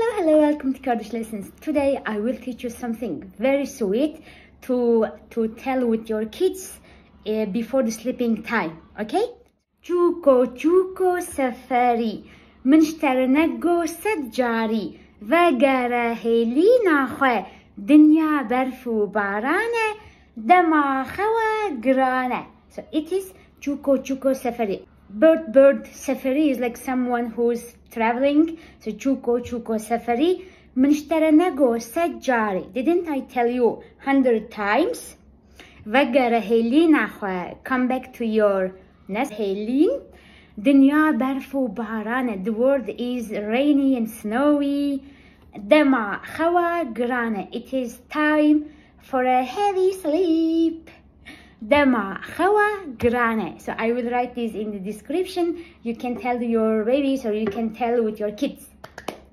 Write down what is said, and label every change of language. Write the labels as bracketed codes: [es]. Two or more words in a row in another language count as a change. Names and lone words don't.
[en] Hello, welcome to Kurdish Lessons. Today I will teach you something very sweet to tell with your kids before the sleeping time, okay? [sdh] چوکو چوکو سفری منشتر نگو صد جاری وگره هیلی ناخوه دنیا برف و بارانه دما خوا گرانه. [en] So it is [sdh] چوکو چوکو سفری. [en] Bird سفری is like someone who's traveling. [sdh] So چوکو چوکو سفری منشتر نگو صد جاری. [en] Didn't I tell you 100 times? [sdh] وگره هیلی ناخوه. [en] Come back to your nest. [sdh] هیلین دنیا برف و بارانه. [en] The word is rainy and snowy. [sdh] دما خوا گرانه. [en] It is time for a heavy sleep. [sdh] دما خوا grane. [en] So I will write this in the description. You can tell your babies or you can tell with your kids.